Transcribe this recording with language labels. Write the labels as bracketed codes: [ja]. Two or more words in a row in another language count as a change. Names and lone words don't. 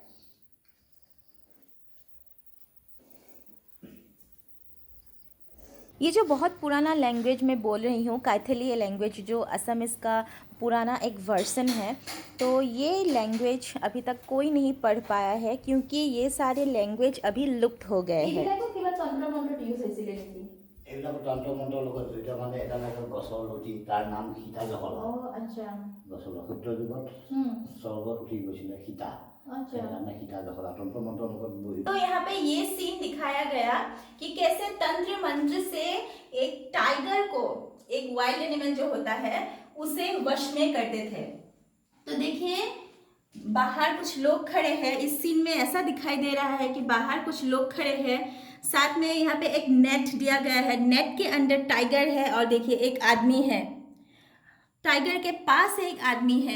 [hi] ये जो बहुत पुराना लैंग्वेज मैं बोल रही हूँ, काइथली ये लैंग्वेज जो असमीज का पुराना एक वर्जन है। तो ये लैंग्वेज अभी तक कोई नहीं पढ़ पाया है क्योंकि ये सारे लैंग्वेज अभी लुप्त हो गए हैं। [as] এইবিলাক তন্ত্ৰ মন্ত্ৰৰ লগত জড়িত মানে এটা লাগে গছৰ লতি, তাৰ নাম সীতা জহলা। আচ্ছা। গছৰ সূত্ৰ যুগত স্বৰ্গত উঠি গৈছিলে সীতা, সেইকাৰণে সীতা জহলা তন্ত্ৰ মন্ত্ৰৰ লগত বহি। [hi] तो यहाँ पे ये सीन दिखाया गया कि कैसे तंत्र मंत्र से एक टाइगर को, एक [en] wild animal [hi] जो होता है, उसे वश में करते थे। तो देखिए बाहर कुछ लोग खड़े हैं, इस सीन में ऐसा दिखाई दे रहा है कि बाहर कुछ लोग खड़े हैं, साथ में यहाँ पे एक नेट दिया गया है, नेट के अंदर टाइगर है और देखिए एक आदमी है, टाइगर के पास एक आदमी है।